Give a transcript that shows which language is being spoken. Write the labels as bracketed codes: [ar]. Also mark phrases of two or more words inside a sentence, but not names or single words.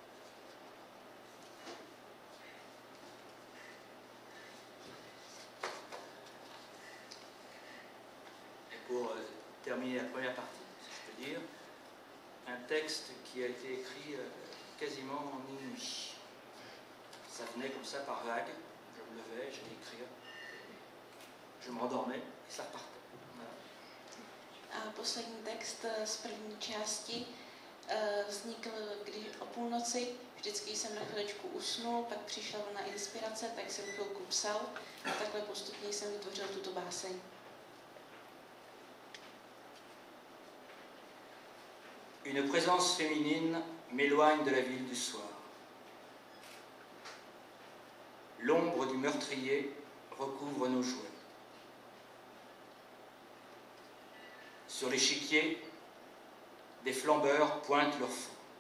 [fr] Et pour terminer la première partie, si je peux dire, un texte qui a été écrit quasiment en une nuit. Ça venait comme ça par vague, je me levais, j'allais écrire, je me rendormais et ça repartait. [cs] A poslední text z první části vznikl kdy o půlnoci. Vždycky jsem na chviličku usnul, pak přišla vlna inspirace, tak jsem chvilku psal a takhle postupně jsem vytvořil tuto báseň. [fr] Une présence féminine m'éloigne de la ville du soir. L'ombre du meurtrier recouvre nos jouets. Sur l'échiquier, des flambeurs pointent leur feu.